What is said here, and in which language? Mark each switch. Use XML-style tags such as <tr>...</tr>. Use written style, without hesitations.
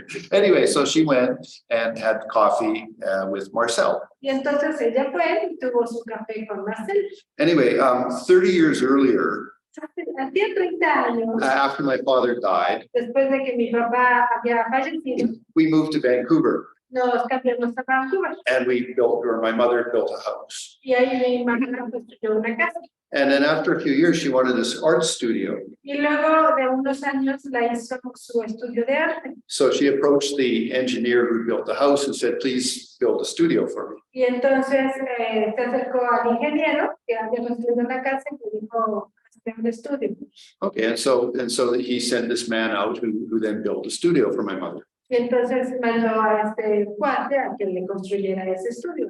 <en>Anyway, so she went and had coffee with Marcel.</en> <es>y entonces ella fue y tuvo su café con Marcel.</es> <en>Anyway, 30 years earlier,</en> <es>Hacía 30 años,</es> <en>after my father died,</en> <es>después de que mi papá había fallecido,</es> <en>we moved to Vancouver</en> <es>nos cambiamos a Vancouver.</es> <en>and my mother built a house.</en> <es>Y ahí mi mamá construyó una casa.</es> <en>And then after a few years, she wanted this art studio.</en> <es>Y luego de unos años la hizo su estudio de arte.</es> <en>So she approached the engineer who built the house and said, please build a studio for me.</en> <es>Y entonces se acercó al ingeniero que había construido la casa y le dijo, hazme un estudio.</es> <en>Okay, and so he sent this man out who then built a studio for my mother.</en> <es>Y entonces mandó a este cuate a que le construyera ese estudio.</es>